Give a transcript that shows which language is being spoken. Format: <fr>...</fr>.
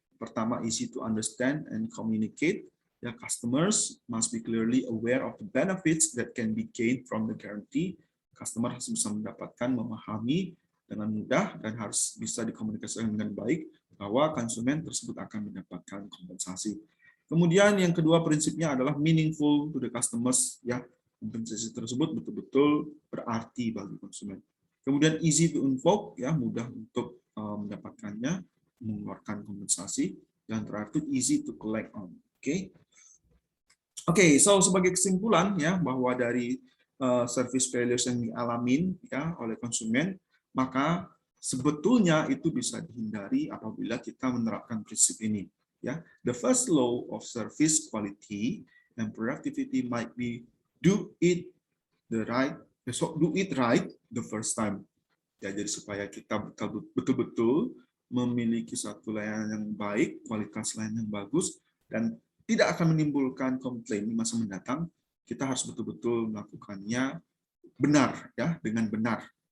<id>Pertama,</id> <en>easy to understand and communicate. Ya, customers must be clearly aware of the benefits that can be gained from the guarantee.</en> <id>Customer harus bisa mendapatkan, memahami dengan mudah dan harus bisa dikomunikasikan dengan baik bahwa konsumen tersebut akan mendapatkan kompensasi. Kemudian yang kedua prinsipnya adalah</id> <en>meaningful to the customers,</en> <id>ya kompensasi tersebut betul-betul berarti bagi konsumen. Kemudian</id> <en>easy to invoke,</en> <id>ya mudah untuk mendapatkannya, mengeluarkan kompensasi, dan terakhir</id> <en>easy to collect on.</en> <id>Oke, so sebagai kesimpulan ya bahwa dari service failures yang dialamin ya oleh konsumen, maka sebetulnya itu bisa dihindari apabila kita menerapkan prinsip ini.</id> <en>Ya, the first law of service quality and productivity might be do it the right</en> <id>besok</id> <en>do it right the first time.</en> <id>Ya, jadi supaya kita betul-betul memiliki satu layanan yang baik, kualitas layanan yang bagus, dan tidak akan menimbulkan komplain di masa mendatang. Kita harus betul-betul melakukannya benar, ya, dengan benar.</id>